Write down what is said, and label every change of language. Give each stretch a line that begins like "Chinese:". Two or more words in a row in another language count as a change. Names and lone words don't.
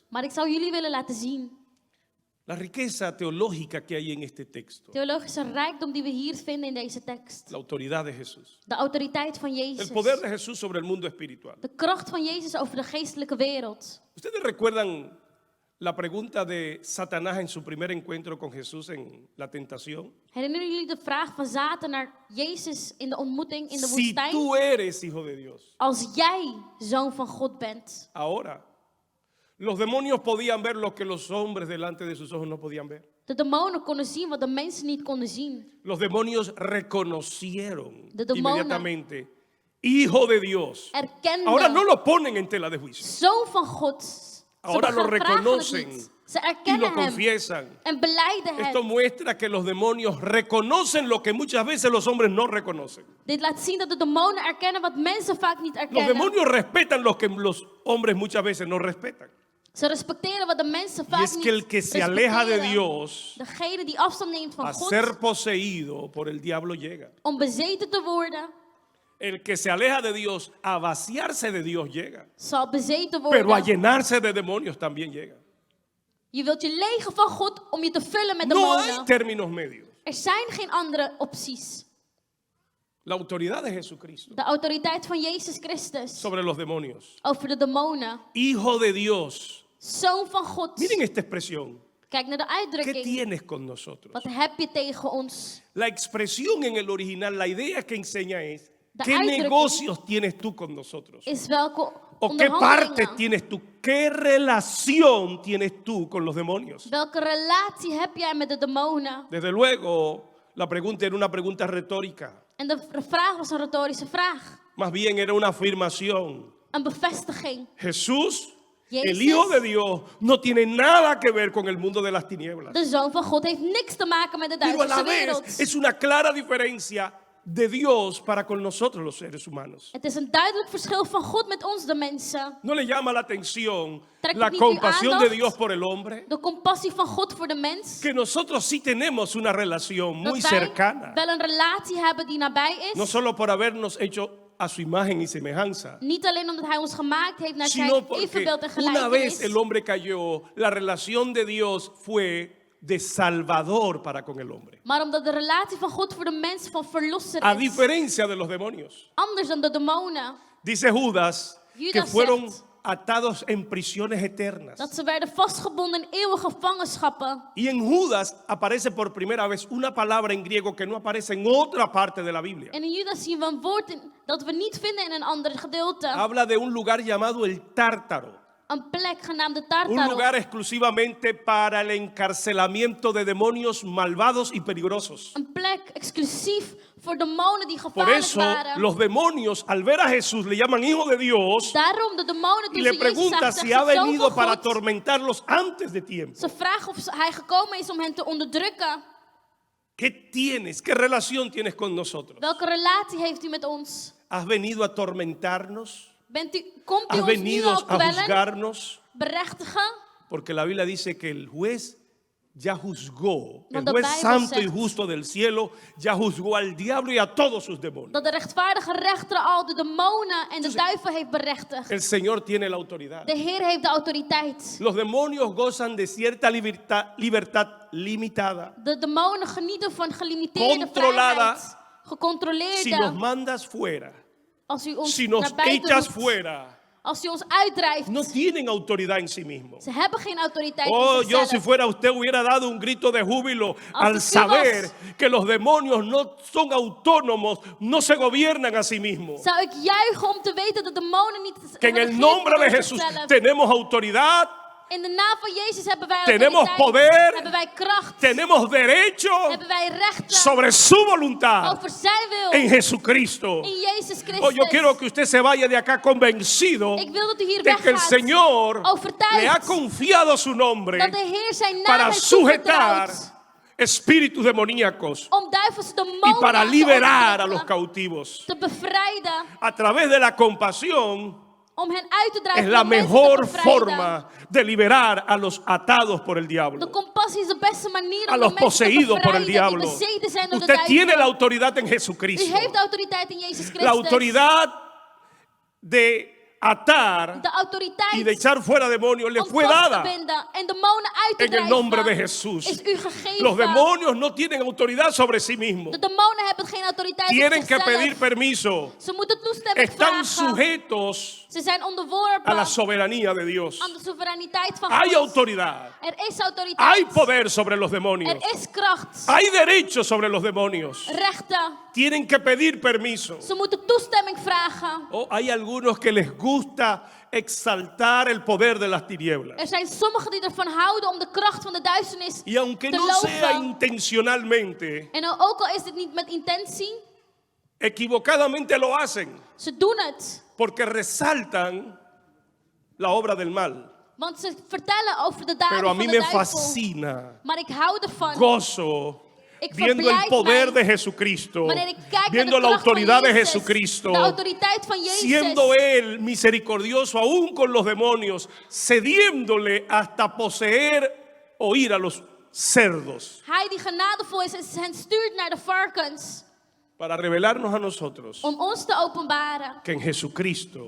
Dutch: Maar ik zou jullie willen laten zien
Spanish: la riqueza teológica que hay en este texto,
Dutch: theologische rijkdom die we hier vinden in deze tekst.
Spanish: la autoridad de Jesús,
Dutch: De autoriteit van
Spanish: el
Dutch: Jezus.
Spanish: poder de Jesús sobre el mundo espiritual.
Dutch: De kracht van Jezus over de geestelijke wereld.
Spanish: ¿Ustedes recuerdan la pregunta de Satanás en su primer encuentro con Jesús en la tentación?
Dutch: Herinneren jullie de vraag van Satan naar Jezus in de ontmoeting in de
Spanish: Si
Dutch: woestijn?
Spanish: tú eres hijo de Dios.
Dutch: Als jij zoon van God bent.
Spanish: Ahora, los demonios podían ver lo que los hombres delante de sus ojos no podían ver.
Dutch: De demonen konden zien wat de mensen niet konden zien.
Spanish: Los demonios reconocieron
Dutch: De demonen
Spanish: inmediatamente, hijo de Dios.
Dutch: Erkenden,
Spanish: Ahora no lo ponen en tela de juicio.
Dutch: zoon van God. Ze
Spanish: Ahora lo
Dutch: vragen het
Spanish: reconocen
Dutch: niet. Ze
Spanish: y lo
Dutch: erkennen hem
Spanish: confiesan.
Dutch: en beleiden
Spanish: Esto
Dutch: het.
Spanish: muestra que los demonios reconocen lo que muchas veces los hombres no reconocen.
Dutch: Dit laat zien dat de demonen erkennen wat mensen vaak niet
Spanish: Los
Dutch: erkennen.
Spanish: demonios respetan lo que los hombres muchas veces no respetan.
Dutch: Ze respecteren wat de mensen
Spanish: Y
Dutch: vaak
Spanish: es que el
Dutch: niet
Spanish: que se aleja de
Dutch: respecteren.
Spanish: Dios
Dutch: Degene die afstand neemt van
Spanish: a
Dutch: God
Spanish: ser poseído por el diablo llega.
Dutch: om bezeten te worden,
Spanish: El que se aleja de Dios a vaciarse de Dios llega.
Dutch: zal bezeten
Spanish: Pero a
Dutch: worden.
Spanish: llenarse de demonios también llega.
Dutch: Je wilt je legen van God om je te vullen met
Spanish: No hay
Dutch: demonen.
Spanish: términos medios.
Dutch: Er zijn geen andere opties.
Spanish: La autoridad de Jesucristo
Dutch: De autoriteit van Jezus Christus
Spanish: sobre los demonios.
Dutch: over de demonen.
Spanish: Hijo de Dios.
Dutch: Zoon van God.
Spanish: Miren esta expresión.
Dutch: Kijk naar de
Spanish: ¿Qué
Dutch: uitdrukking.
Spanish: tienes con nosotros?
Dutch: Wat heb je tegen ons?
Spanish: La expresión en el original, la idea que enseña es,
Dutch: De
Spanish: ¿qué
Dutch: uitdrukking
Spanish: negocios tienes tú con nosotros?
Dutch: Is welke
Spanish: ¿O qué parte
Dutch: onderhandelingen,
Spanish: tienes tú? ¿Qué relación tienes tú con los demonios?
Dutch: welke relatie heb jij met de demonen?
Spanish: Desde luego, la pregunta era una pregunta retórica.
Dutch: En de vraag was een retorische vraag.
Spanish: Más bien era una afirmación.
Dutch: Een bevestiging.
Spanish: Jesús, el
Dutch: Jezus,
Spanish: Hijo de Dios, no tiene nada que ver con el mundo de las tinieblas.
Dutch: de Zoon van God heeft niks te maken met de
Spanish: Pero a la
Dutch: duivelse
Spanish: vez
Dutch: wereld.
Spanish: es una clara diferencia de Dios para con nosotros los seres humanos.
Dutch: Het is een duidelijk verschil van God met ons, de mensen.
Spanish: ¿No le llama la atención
Dutch: Trekt
Spanish: la
Dutch: het niet uw
Spanish: compasión de
Dutch: aandacht?
Spanish: Dios por el hombre?
Dutch: De compassie van God voor de mens.
Spanish: Que nosotros sí tenemos una relación muy
Dutch: Dat wij
Spanish: cercana.
Dutch: wel een relatie hebben die nabij
Spanish: No
Dutch: is.
Spanish: solo por habernos hecho a su imagen y semejanza,
Dutch: Niet alleen omdat hij ons gemaakt heeft naar
Spanish: sino
Dutch: zijn
Spanish: porque
Dutch: evenbeeld en
Spanish: una vez
Dutch: gelijkenis.
Spanish: el hombre cayó, la relación de Dios fue de salvador para con el hombre.
Dutch: Maar omdat de relatie van God voor de mens van verlosser
Spanish: A
Dutch: is.
Spanish: diferencia de los demonios.
Dutch: Anders dan de demonen.
Spanish: Dice Judas que
Dutch: Judas
Spanish: fueron
Dutch: zegt
Spanish: atados en prisiones eternas.
Dutch: dat ze werden vastgebonden in eeuwige gevangenschappen.
Spanish: Y en Judas aparece por primera vez una palabra en griego que no aparece en otra parte de la Biblia.
Dutch: En in Judas zien we een woord dat we niet vinden in een ander gedeelte.
Spanish: Habla de un lugar llamado el Tártaro.
Dutch: Een plek genaamd de
Spanish: Un
Dutch: Tartaro.
Spanish: lugar exclusivamente para el encarcelamiento de demonios malvados y peligrosos.
Dutch: Een plek exclusief voor demonen die
Spanish: Por
Dutch: gevaarlijk
Spanish: eso
Dutch: waren.
Spanish: los demonios al ver a Jesús le llaman hijo de Dios
Dutch: Daarom de demonen
Spanish: y
Dutch: toen
Spanish: le
Dutch: ze Jezus
Spanish: pregunta
Dutch: zagen,
Spanish: si
Dutch: zeggen
Spanish: ha
Dutch: ze, "Zoon
Spanish: venido
Dutch: van
Spanish: para
Dutch: God."
Spanish: atormentarlos antes de tiempo.
Dutch: Ze vragen of hij gekomen is om hen te onderdrukken.
Spanish: ¿Qué tienes? ¿Qué relación tienes con nosotros?
Dutch: Welke relatie heeft u met ons?
Spanish: ¿Has venido a atormentarnos?
Dutch: Komt u
Spanish: ¿Has
Dutch: ons nu
Spanish: venido
Dutch: al
Spanish: a
Dutch: kwellen,
Spanish: juzgarnos?
Dutch: berechtigen?
Spanish: Porque la Biblia dice que el juez ya juzgó, el
Dutch: Want de
Spanish: juez
Dutch: Bijbel
Spanish: santo y
Dutch: zegt
Spanish: justo del cielo ya juzgó al diablo y a todos sus demonios.
Dutch: Dat de rechtvaardige rechter al de demonen en de duivel heeft berechtigd.
Spanish: El Señor tiene la autoridad.
Dutch: De Heer heeft de autoriteit.
Spanish: Los demonios gozan de cierta libertad limitada.
Dutch: De demonen genieten van gelimiteerde
Spanish: Controlada.
Dutch: vrijheid. Gecontroleerde.
Spanish: Si nos mandas fuera,
Dutch: Als u ons
Spanish: si nos
Dutch: naar buiten
Spanish: echas
Dutch: roept,
Spanish: fuera,
Dutch: als u ons uitdrijft.
Spanish: no tienen autoridad en sí mismos.
Dutch: Ze hebben geen autoriteit
Spanish: Oh,
Dutch: in
Spanish: yo si
Dutch: zichzelf.
Spanish: fuera usted hubiera dado un grito de júbilo al
Dutch: Als u
Spanish: saber
Dutch: was,
Spanish: que los demonios no son autónomos, no se gobiernan a sí mismos.
Dutch: Zou ik juichen om te weten dat demonen niet
Spanish: Que en el
Dutch: regeerd
Spanish: nombre de
Dutch: worden door
Spanish: Jesús
Dutch: zichzelf.
Spanish: tenemos autoridad,
Dutch: In de naam van Jezus hebben wij
Spanish: tenemos
Dutch: autoriteit.
Spanish: poder,
Dutch: Hebben wij kracht.
Spanish: tenemos derecho
Dutch: Hebben wij rechten
Spanish: sobre su voluntad
Dutch: over zijn wil.
Spanish: en Jesucristo.
Dutch: In Jezus Christus.
Spanish: Oh, yo quiero que usted se vaya de acá convencido
Dutch: Ik wil dat u hier
Spanish: de que el
Dutch: weggaat.
Spanish: Señor
Dutch: Overtuigd
Spanish: le ha confiado su nombre
Dutch: dat de Heer zijn naam
Spanish: para
Dutch: heeft
Spanish: sujetar
Dutch: toevertrouwd.
Spanish: espíritus demoníacos
Dutch: Om duivelse
Spanish: y
Dutch: demonen
Spanish: para
Dutch: te
Spanish: liberar a los
Dutch: onderdrukken,
Spanish: cautivos.
Dutch: te bevrijden.
Spanish: A través de la compasión
Dutch: Om hen uit te drijven.
Spanish: es la
Dutch: om mensen te
Spanish: mejor
Dutch: bevrijden.
Spanish: forma de liberar a los atados por el
Dutch: De
Spanish: diablo,
Dutch: compassie is de beste manier
Spanish: a
Dutch: om
Spanish: los
Dutch: de mensen te
Spanish: poseídos por el
Dutch: bevrijden
Spanish: diablo.
Dutch: die bezeten zijn door de
Spanish: Usted tiene
Dutch: duivel.
Spanish: la autoridad en
Dutch: U
Spanish: Jesucristo,
Dutch: heeft de autoriteit in Jezus Christus.
Spanish: la autoridad de atar
Dutch: De autoriteit
Spanish: y de echar fuera demonios le
Dutch: om
Spanish: fue
Dutch: vast te
Spanish: dada
Dutch: binden en demonen uit te
Spanish: en el
Dutch: drijven.
Spanish: nombre de Jesús.
Dutch: Is u gegeven.
Spanish: Los demonios no tienen autoridad sobre sí mismos.
Dutch: De demonen hebben geen autoriteit
Spanish: Tienen
Dutch: op
Spanish: que
Dutch: zichzelf.
Spanish: pedir permiso.
Dutch: Ze moeten toestemming
Spanish: Están
Dutch: vragen.
Spanish: sujetos
Dutch: Ze zijn
Spanish: a
Dutch: onderworpen
Spanish: la soberanía de Dios.
Dutch: aan de soevereiniteit van
Spanish: Hay
Dutch: God.
Spanish: autoridad.
Dutch: Er is autoriteit.
Spanish: Hay poder sobre los demonios.
Dutch: Er is kracht.
Spanish: Hay derecho sobre los demonios.
Dutch: Rechten.
Spanish: Tienen que pedir permiso.
Dutch: Ze moeten toestemming vragen.
Spanish: Oh, hay algunos que les gusta exaltar el poder de las tinieblas.
Dutch: Er zijn sommigen die ervan houden om de kracht van de duisternis
Spanish: Y aunque
Dutch: te
Spanish: no sea
Dutch: loven.
Spanish: intencionalmente,
Dutch: En ook al is dit niet met intentie,
Spanish: equivocadamente lo hacen
Dutch: ze doen het.
Spanish: porque resaltan la obra del mal.
Dutch: Want ze vertellen over de daden
Spanish: Pero a
Dutch: van
Spanish: mí
Dutch: de
Spanish: me
Dutch: duivel.
Spanish: fascina,
Dutch: Maar ik hou ervan.
Spanish: gozo,
Dutch: Ik
Spanish: viendo el
Dutch: verblijd
Spanish: poder
Dutch: mij
Spanish: de Jesucristo,
Dutch: wanneer ik kijk
Spanish: viendo
Dutch: naar de
Spanish: la
Dutch: kracht van
Spanish: autoridad de
Dutch: Jezus,
Spanish: Jesucristo,
Dutch: de autoriteit van Jezus.
Spanish: siendo Él misericordioso aún con los demonios, cediéndole hasta poseer o ir a los cerdos,
Dutch: Hij die genadevol is en hen stuurt naar de varkens.
Spanish: para revelarnos a nosotros
Dutch: Om ons te openbaren
Spanish: que en Jesucristo